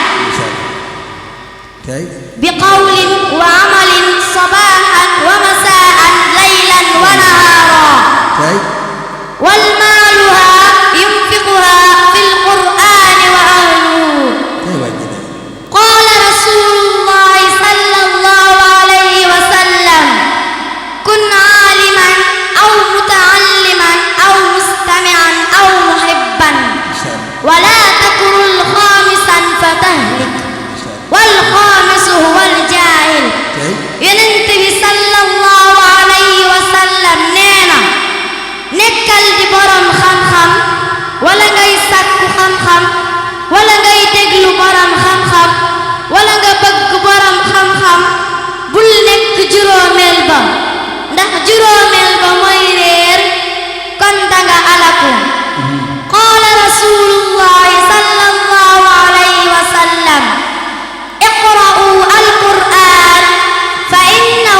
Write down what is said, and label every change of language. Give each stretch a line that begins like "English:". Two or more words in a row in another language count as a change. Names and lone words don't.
Arabic: بقول وعمل صباحا ومساء ليلا ونهارا والمالها ينفقها في القرآن وأهله قال رسول الله صلى الله عليه وسلم كن عالما أو متعلما أو مستمعا أو محبا ولا تكن خامسا فتهلك والخامس هو الجاهل
Wolof: Yonent bi
Arabic: صلى الله عليه وسلم
Wolof: nee na nekkal di borom xam-xam wala ngay sàkku xam-xam wala ngay déglu borom xam-xam wala nga bëgg borom xam-xam bul nekk juróomeel ba ndax juróomeel ba mooy réer kon danga alaku
Arabic: قال رسول الله صلى الله عليه وسلم اقرؤوا القرآن فإنه